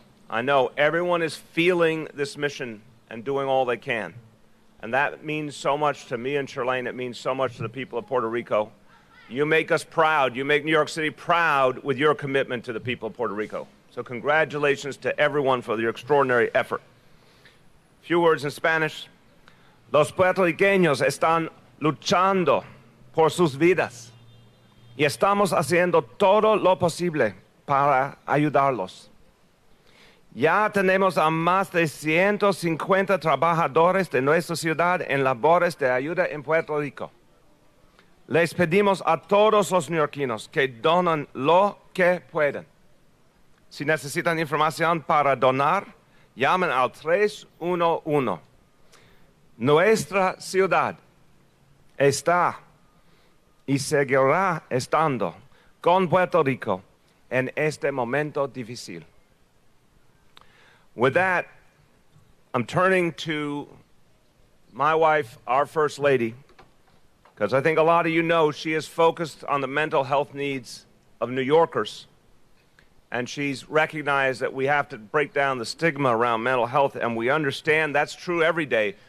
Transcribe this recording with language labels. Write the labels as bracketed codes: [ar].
[en] I know everyone is feeling this mission and doing all they can. And that means so much to me and Charlene. It means so much to the people of Puerto Rico. You make us proud. You make New York City proud with your commitment to the people of Puerto Rico. So congratulations to everyone for your extraordinary effort. A few words in Spanish. [es] Los puertorriqueños están luchando por sus vidas y estamos haciendo todo lo posible para ayudarlos. Ya tenemos a más de 150 trabajadores de nuestra ciudad en labores de ayuda en Puerto Rico. Les pedimos a todos los neoyorquinos que donan lo que puedan. Si necesitan información para donar, llamen al 311. Nuestra ciudad está y seguirá estando con Puerto Rico en este momento difícil. [en] With that, I'm turning to my wife, our First Lady, because I think a lot of you know she is focused on the mental health needs of New Yorkers. And she's recognized that we have to break down the stigma around mental health, and we understand that's true every day.